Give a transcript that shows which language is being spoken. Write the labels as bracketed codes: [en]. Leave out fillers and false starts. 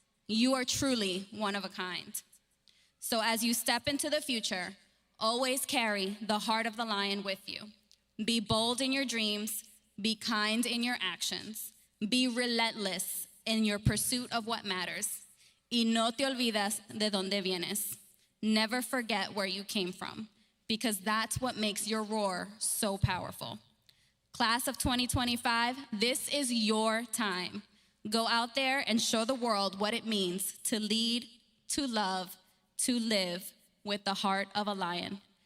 [en] You are truly one of a kind. So as you step into the future, always carry the heart of the lion with you. Be bold in your dreams, be kind in your actions, be relentless in your pursuit of what matters. [es] Y no te olvidas de dónde vienes. [en] Never forget where you came from, because that's what makes your roar so powerful. Class of 2025, this is your time. Go out there and show the world what it means to lead, to love, to live with the heart of a lion.